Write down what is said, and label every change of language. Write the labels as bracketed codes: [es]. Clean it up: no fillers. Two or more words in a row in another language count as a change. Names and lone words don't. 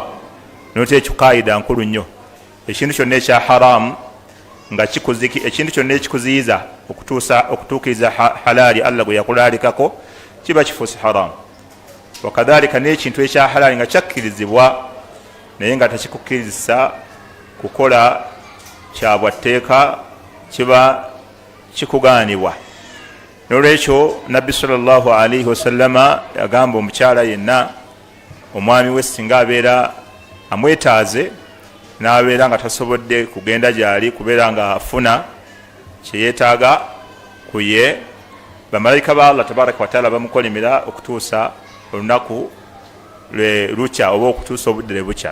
[lg] Noteekyo kaayida nkulu nnyo, ekintu kyonna ekya haraamu nga ekintu kyonna ekikuziyiza okutuukiriza halaali Allah gwe yakulaalikako kiba kifuuse haraamu. Wakadhalika n'ekintu ekya halaali nga kyakkirizibwa naye nga tekikukkirizisa kukola kyabwatteeka kiba kikugaanibwa. Nolwekyo Nabbi [ar] صلى الله عليه وسلم [lg] yagamba omukyala yenna omwami we singa abeera amwetaaze n'abeera nga tasobodde kugenda gyali kubeera nga afuna kyeyeetaaga ku ye, bamalayika ba Allah [ar] تبارك وتعالى [lg] bamukolimira okutuusa olunaku lukya oba okutuusa obudde bukya.